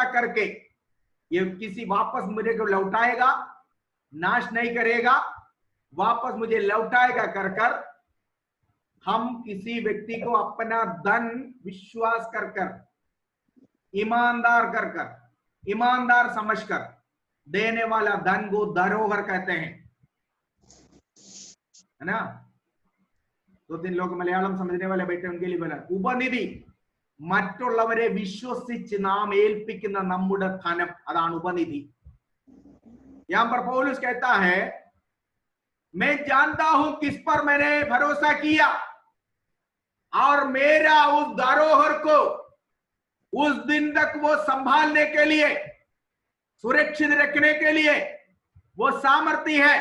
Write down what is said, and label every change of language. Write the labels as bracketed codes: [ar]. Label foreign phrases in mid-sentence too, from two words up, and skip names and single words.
[hi] करके ये किसी वापस मुझे को लौटाएगा, नाश नहीं करेगा, वापस मुझे लौटाएगा कर हम किसी व्यक्ति को अपना धन विश्वास कर ईमानदार समझकर देने वाला धन को धरोहर कहते हैं, है ना। 2-3 लोग मलयालम समझने वाले बैठे, उनके लिए बोला [ml] ഉപനിധി, മറ്റുള്ളവരെ വിശ്വസിച്ച് നാം ഏൽപ്പിക്കുന്ന നമ്മുടെ ധനം, അതാണ് ഉപനിധി। [hi] यहां पर पौलुस कहता है मैं जानता हूं किस पर मैंने भरोसा किया और मेरा उस धरोहर को उस दिन तक वो संभालने के लिए, सुरक्षित रखने के लिए वो सामर्थ्य है।